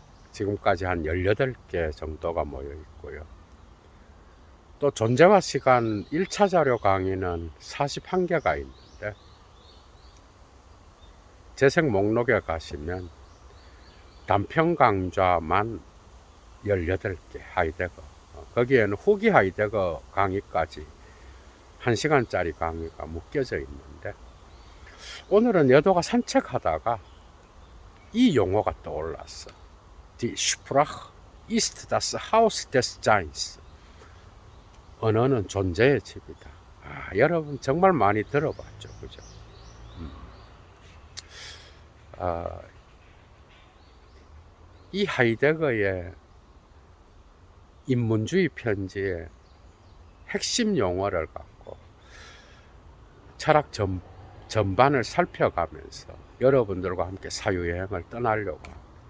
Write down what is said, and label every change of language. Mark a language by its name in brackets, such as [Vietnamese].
[Korean] 지금까지 한 18개 정도가 모여 있고요. 또 존재와 시간 1차 자료 강의는 41개가 있는데 재생 목록에 가시면 단편 강좌만 18개 하이데거, 거기에는 후기 하이데거 강의까지 1시간짜리 강의가 묶여져 있는데, 오늘은 여도가 산책하다가 이 용어가 떠올랐어. [German] Die Sprache ist das Haus des Seins. [Korean] 언어는 존재의 집이다. 여러분 정말 많이 들어봤죠, 그죠? 이 하이데거의 인문주의 편지의 핵심 용어를 갖고 철학 전반을 살펴가면서 여러분들과 함께 사유여행을 떠나려고 합니다.